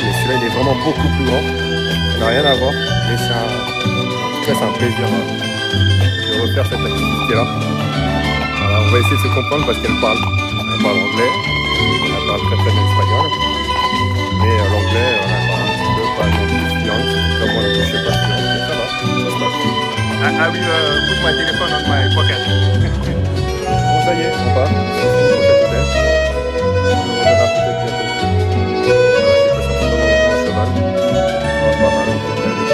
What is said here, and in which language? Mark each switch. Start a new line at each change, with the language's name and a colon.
French: Mais celui-là il est vraiment beaucoup plus grand. Ça n'a rien à voir. Mais c'est un plaisir de refaire cette activité-là. Voilà, on va essayer de se comprendre parce qu'elle parle. Elle parle anglais. Elle parle très très bien espagnol. Mais l'anglais, on a pas un petit peu, pas non plus fluent, comme moi, je sais pas fluent, mais ça va, ça se passe.
English: I will put my telephone on my pocket.
French: Bon, ça y est, on part, on se retrouve pour cet hôtel. On reverra peut-être bientôt. J'ai passé un petit moment avec mon cheval. On va pas mal au hôtel.